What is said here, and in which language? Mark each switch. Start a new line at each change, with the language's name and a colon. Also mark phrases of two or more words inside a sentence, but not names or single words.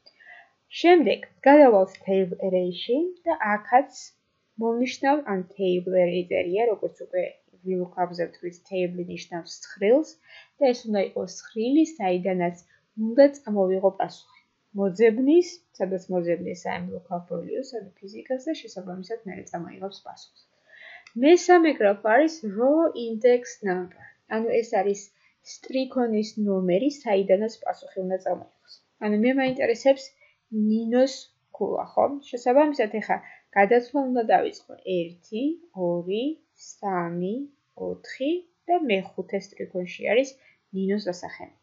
Georgian: შემდეგ გადავალთ
English: table array-
Georgian: ში და აქაც მოვნიშნავ ან
English: table array
Georgian: წერია, როგორც უკვე VLOOKUP-ზე ვთქვით, table ნიშნავს ცხრილს და ეს უნდა იყოს ცხრილი, საიდანაც უნდა წამოვიღო პასუხი. მოძებნის, სადაც მოძებნის ამ
English: lookup value-
Georgian: ს, ანუ ფიზიკას და შესაბამისად მერე წამოიღებს პასუხს. მესამე გრაფა არის
English: raw index number.
Georgian: ანუ ეს არის სტრიქონის ნომერი, საიდანაც პასუხი უნდა წამოიღოს. ანუ მე მაინტერესებს ნინოს ქულა, ხო? შესაბამისად, ეხა გადაცვლა უნდა დავიწყო 1, 2, 3, 4 და მეხუთე სტრიქონში არის ნინოს დასახელება.